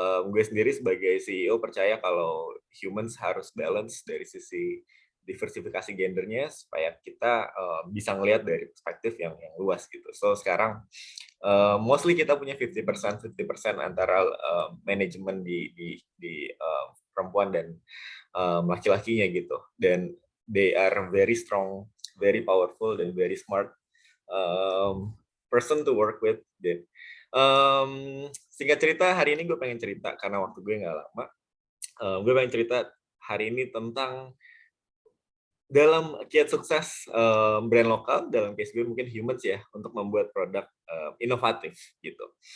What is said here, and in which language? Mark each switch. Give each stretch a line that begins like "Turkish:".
Indonesian: Gue sendiri sebagai CEO percaya kalau humans harus balance dari sisi diversifikasi gendernya supaya kita bisa ngelihat dari perspektif yang luas gitu. So sekarang mostly kita punya 50% antara manajemen di perempuan dan laki-lakinya gitu. Dan
English: they are very strong, very powerful dan very smart person to work with.
Indonesian: Dan singkat cerita, hari ini gue pengen cerita karena waktu gue nggak lama. Gue pengen cerita hari ini tentang dalam kiat sukses brand lokal, dalam case gue mungkin humans ya, untuk membuat produk inovatif gitu.